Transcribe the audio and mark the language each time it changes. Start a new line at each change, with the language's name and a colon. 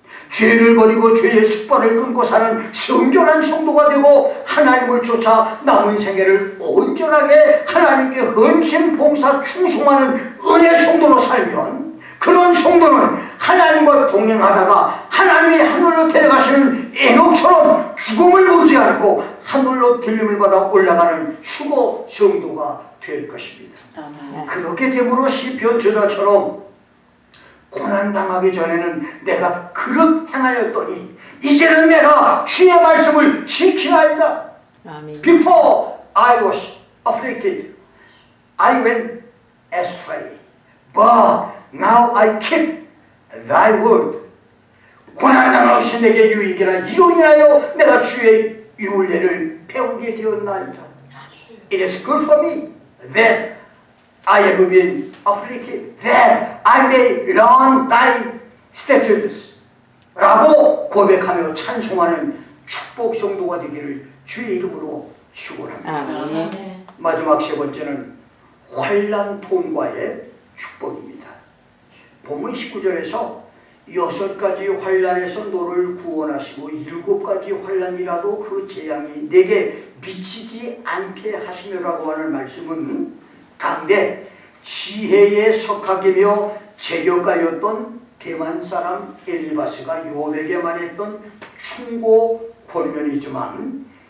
Korean: 죄를 버리고 죄의 습관을 끊고 사는 성결한 성도가 되고 하나님을 쫓아 남은 생애를 온전하게 하나님께 헌신, 봉사, 충성하는 은혜 성도로 살면 그런 성도는 하나님과 동행하다가 하나님이 하늘로 데려가시는 에녹처럼 죽음을 보지 않고 하늘로 들림을 받아 올라가는 수고 성도가 될 것입니다. 그렇게 됨으로 시편 저자처럼 고난당하기 전에는 내가 그릇 행하였더니 이제는 내가 주의 말씀을 지키나이다.
English: Before I was afflicted, I went astray, but now I keep thy word.
Korean: 고난당한 것이 내게 유익이라 이로 인하여 내가 주의 율례를 배우게 되었나이다.
English: It is good for me that I have been afflicted, that I may learn thy statutes.
Korean: 라고 고백하며 찬송하는 축복 성도가 되기를 주의 이름으로 축원합니다. 마지막 3번째는 환난 통과의 축복입니다. 본문 19절에서 6가지 환난에서 너를 구원하시고 7가지 환난이라도 그 재앙이 내게 미치지 않게 하시며라고 하는 말씀은 당대 지혜의 석학이며 제격가였던 대만 사람 엘리바스가 욥에게 말했던 충고 권면이지만